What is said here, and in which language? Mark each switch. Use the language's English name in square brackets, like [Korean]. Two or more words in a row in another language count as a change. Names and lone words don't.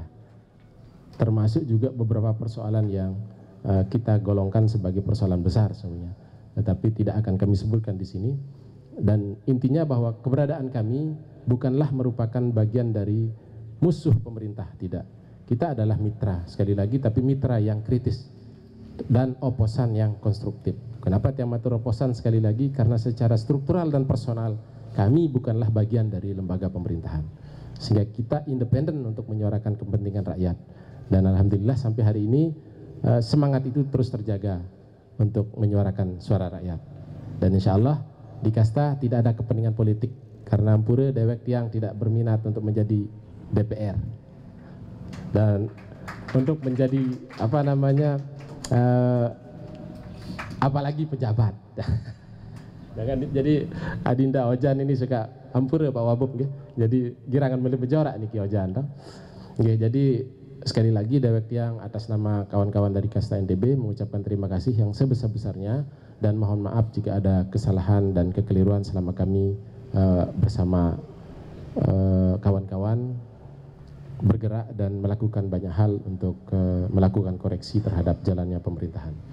[Indonesian] Termasuk juga beberapa persoalan yang kita golongkan sebagai persoalan besar sebenarnya, tetapi tidak akan kami sebutkan di sini. Dan intinya bahwa keberadaan kami bukanlah merupakan bagian dari musuh pemerintah, tidak. Kita adalah mitra, sekali lagi, tapi mitra yang kritis dan oposan yang konstruktif. Kenapa [Sasak] tiang matur [Indonesian] oposan? Sekali lagi karena secara struktural dan personal kami bukanlah bagian dari lembaga pemerintahan, sehingga kita independen untuk menyuarakan kepentingan rakyat. Dan alhamdulillah sampai hari ini semangat itu terus terjaga untuk menyuarakan suara rakyat. Dan [Arabic] insya Allah [Indonesian] di kasta tidak ada kepentingan politik, karena [Sasak] Ampura dewek tiang [Indonesian] tidak berminat untuk menjadi DPR dan untuk menjadi apa namanya apalagi pejabat. Jadi Adinda Ojan ini suka Ampura Pak Wabub, jadi [Sasak] girangan milih pejorak nih [Indonesian] Ki Ojan. Jadi sekali lagi [Sasak] dewek tiang [Indonesian] atas nama kawan-kawan dari kasta NTB mengucapkan terima kasih yang sebesar-besarnya dan mohon maaf jika ada kesalahan dan kekeliruan selama kami bersama kawan-kawan bergerak dan melakukan banyak hal untuk melakukan koreksi terhadap jalannya pemerintahan.